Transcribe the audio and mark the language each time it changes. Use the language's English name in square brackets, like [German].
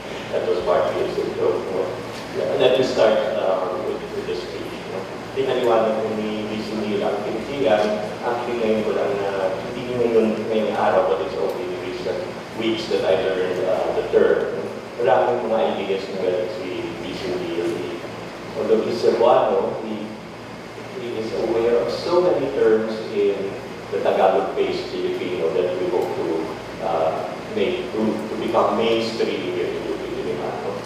[English] That was partly a joke. Let me start with the speech. [Filipino] Tinaliwanag ko ni DC Neil ang Pingkian. [English] Actually, [Filipino] ngayon ko lang na, hindi ngayong araw, [English] but it's only recent weeks that I learned the term. [Filipino] Maraming mga ideas na galing si DC Neil. [English] Although he's Cebuano, he is aware of so many terms in the Tagalog-based Filipino that we hope to make to become mainstream here in Diliman.